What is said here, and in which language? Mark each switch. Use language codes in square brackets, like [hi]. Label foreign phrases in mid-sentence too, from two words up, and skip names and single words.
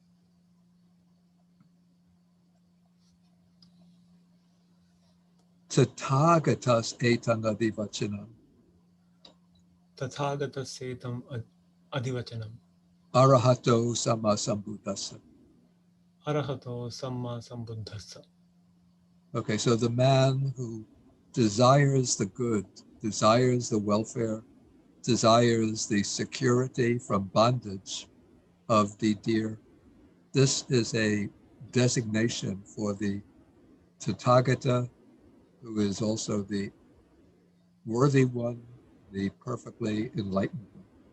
[pi] Tathagatas Etangadivachanam. Tathagata Setam Adivachanam Arahato Sammasambuddhassa. Arahato Samma Sambuddhassa. [en] Okay, so the man who desires the good, desires the welfare, desires the security from bondage of the deer, this is a designation for the Tathagata, who is also the worthy one, the perfectly enlightened one.